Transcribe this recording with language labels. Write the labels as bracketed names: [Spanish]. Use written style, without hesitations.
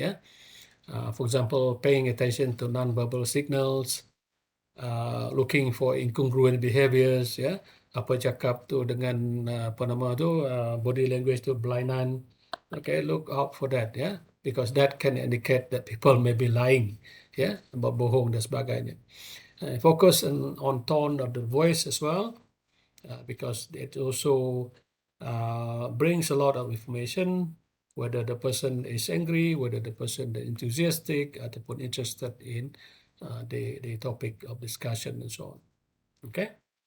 [English] Yeah. For example, paying attention to non-verbal signals, looking for incongruent behaviors. [Malay] Ya, apa cakap tu dengan apa nama tu body language tu berlainan. [English] Okay, look out for that. Yeah, because that can indicate that people may be lying. [Malay] Yeah, berbohong dan sebagainya. [English] Focus on tone of the voice as well, because it also brings a lot of information, whether the person is angry, whether the person is enthusiastic, ataupun interested in the topic of discussion and so on. Okay.